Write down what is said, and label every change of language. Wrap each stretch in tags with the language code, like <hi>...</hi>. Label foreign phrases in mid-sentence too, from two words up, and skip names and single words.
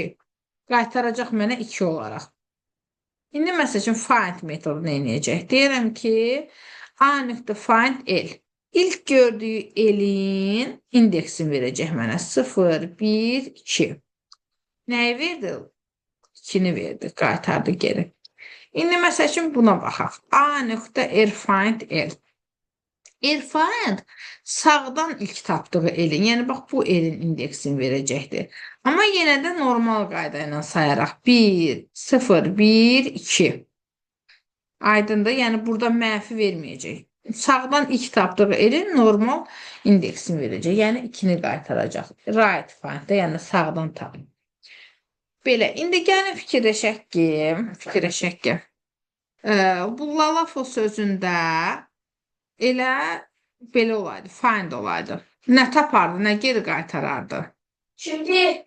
<az>Qaytaracaq mənə 2 olaraq. İndi məsəl üçün find metodunu eləyəcək. Deyirəm ki, A.find L. İlk gördüyü L-in indeksini verəcək mənə. 0, 1, 2. Nəyi verdi? 2-ni verdi, qaytardı geri. İndi məsəl üçün buna baxaq. A.find L. Find sağdan ilk tapdığı L-in, yəni bax bu L-in indeksini verəcəkdir. Amma yenə də normal qayda ilə sayaraq 1, 0, 1, 2. Aydındır, yəni burada mənfi verməyəcək. Sağdan ilk tapdığı L-in normal indeksini verəcək, yəni 2-ni qaytaracaq.</az> <en>Right find-də,</en> <az>yəni sağdan tapın. Belə, indi gəlin fikirləşək ki, bu lalafo sözündə elə belə olaydı, find olaydı. Nə tapardı, nə geri qaytarardı? Şimdi</az>